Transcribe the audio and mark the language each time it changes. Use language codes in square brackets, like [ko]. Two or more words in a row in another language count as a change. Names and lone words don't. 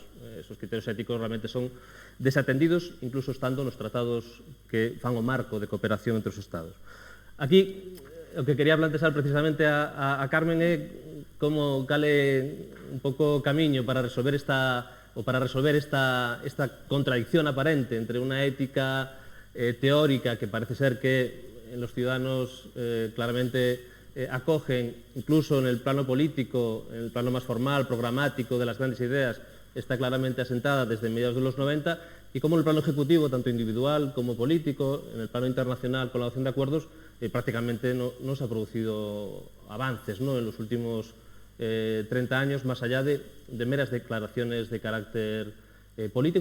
[es] Esos criterios éticos realmente son desatendidos, [gl] incluso estando nos tratados que fan o marco de cooperación entre os Estados. Aquí, o que quería plantexar precisamente a Carmen é como cale un pouco camiño para resolver esta contradicción aparente entre unha ética teórica [es] que parece ser que en los ciudadanos claramente acogen, incluso en el plano político, en el plano más formal, programático de las grandes ideas, está claramente asentada desde mediados de los 90, y como en el plano ejecutivo, tanto individual como político, en el plano internacional con la adopción de acuerdos, prácticamente no se ha producido avances, ¿no?, en los últimos 30 años, más allá de meras declaraciones de carácter político.